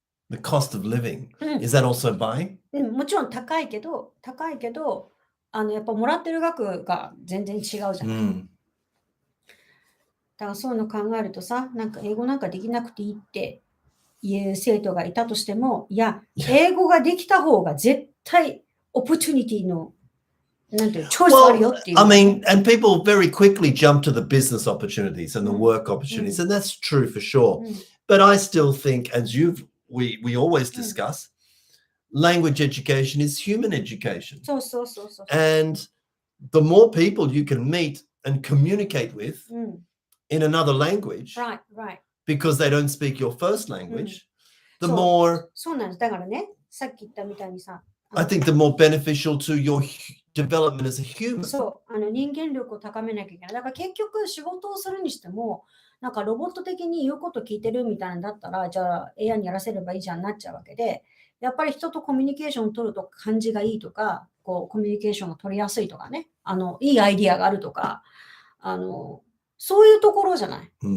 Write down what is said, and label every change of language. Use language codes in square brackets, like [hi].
[en] the cost of living, is that also by? [ja] もちろん高いけど、やっぱもらってる額が全然違うじゃない。だからそういうの考えるとさ、なんか英語なんかできなくていいっていう生徒がいたとしても、いや、英語ができた方が絶対オプチュニティのなんていうチョイスあるよっていう。 [en] I mean, and people very quickly jump to the business opportunities and the work opportunities, and that's true for sure. But I still think, as we always discuss, language education is human education. [ja] そうそうそうそう。 [en] And the more people you can meet and communicate with in another language, right. because they don't speak your first language, the more. [ja] そうなんです。だからね、さっき言ったみたいにさ。 [en] I think the more beneficial to your development as a human. [ja] そう、人間力を高めなきゃいけない。だから結局仕事をするにしても、なんかロボット的に言うこと聞いてるみたいなんだったら、じゃあ AI にやらせればいいじゃんなっちゃうわけで、やっぱり人とコミュニケーションを取ると感じがいいとか、こうコミュニケーションが取りやすいとかね、いいアイディアがあるとか、そういうところじゃない。